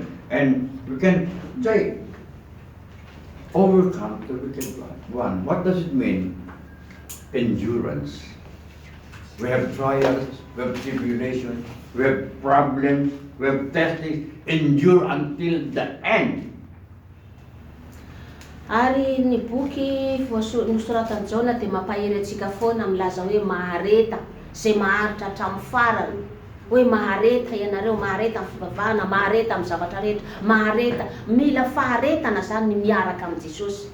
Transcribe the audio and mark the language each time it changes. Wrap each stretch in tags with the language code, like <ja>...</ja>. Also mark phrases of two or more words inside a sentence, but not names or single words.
<en>And we can say, overcome the wicked one. What does it mean? Endurance. We have trials, we have tribulations, we have problems, we have testing. Endure until the end.</en> <mg>Ary ny boky nosoratan'i Jaona dia mampahery antsika foana milaza hoe mahareta zay maharitra hatramin'ny farany. Hoe mahareta ianareo, mahareta amin'ny fivavahana, mahareta amin'ny zavatra rehetra, mahareta, mila faharetana zany ny miaraka amin'ny Jesosy.</mg>